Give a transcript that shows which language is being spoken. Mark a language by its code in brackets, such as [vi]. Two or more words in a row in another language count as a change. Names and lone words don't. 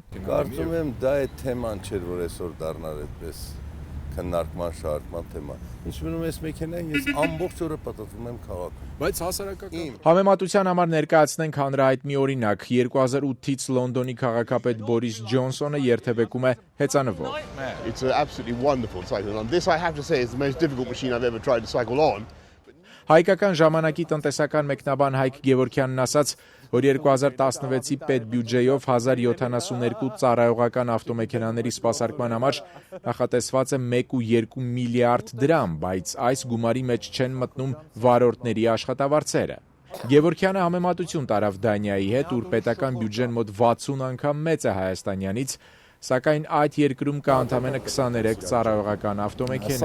[hy] Կարծում եմ դա է թեման չէր, որ այսօր դառնար այդպես քննարկման շարժման թեմա։ Ինչ մնում ես մեքենային, ես ամբողջ օրը պատտվում եմ քաղաքում։ Բայց հասարակական Համեմատության համար ներկայացնենք հանրահայտ մի օրինակ։ 2008-ից Լոնդոնի քաղաքապետ Բորիս Ջոնսոնը երթևեկում է հեծանվով։ [en] It's absolutely wonderful cycle. And this I have to say is the most difficult machine I've ever tried to cycle on. [hy] Հայկական ժամանակի տնտեսական մեկնաբան Հայկ Գևորգյանն ասաց, որ 2016-ի պետբյուջեով 1072 ծառայողական ավտոմեքենաների սպասարկման համար նախատեսված է 1.2 միլիարդ դրամ, բայց այս գումարի մեջ չեն մտնում վարորդների աշխատավարձերը։ Գևորգյանը համեմատություն տարավ Դանիայի հետ, ուր պետական բյուջեն մոտ 60 անգամ մեծ է հայաստանյանից, սակայն այդ երկրում կա ընդամենը 23 ծառայողական ավտոմեքենա։